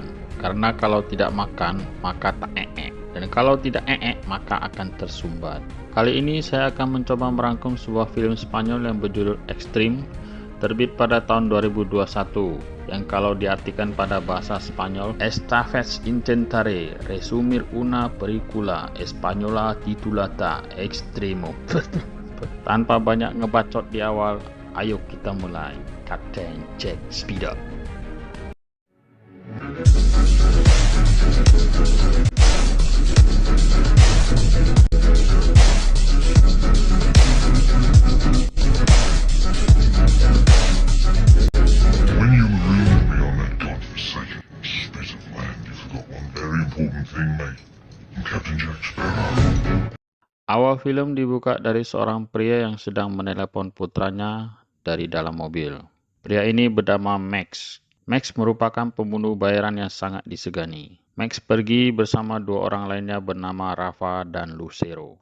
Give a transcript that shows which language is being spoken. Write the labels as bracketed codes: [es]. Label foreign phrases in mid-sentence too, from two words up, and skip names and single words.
[id] Karena kalau tidak makan, maka tak ee. Dan kalau tidak ee, maka akan tersumbat. Kali ini saya akan mencoba merangkum sebuah film Spanyol yang berjudul Extreme, terbit pada tahun 2021, yang kalau diartikan pada bahasa Spanyol, [es] Esta vez intentaré resumir una película española titulada Extremo. [id] Tanpa banyak ngebacot di awal, ayo kita mulai. [en] Captain Jack, speed up. When you leave me on that godforsaken spit of land, you forgot one very important thing, mate. I'm Captain Jack Sparrow. [id] Awal film dibuka dari seorang pria yang sedang menelepon putranya dari dalam mobil. Pria ini bernama Max. Max merupakan pembunuh bayaran yang sangat disegani. Max pergi bersama dua orang lainnya bernama Rafa dan Lucero.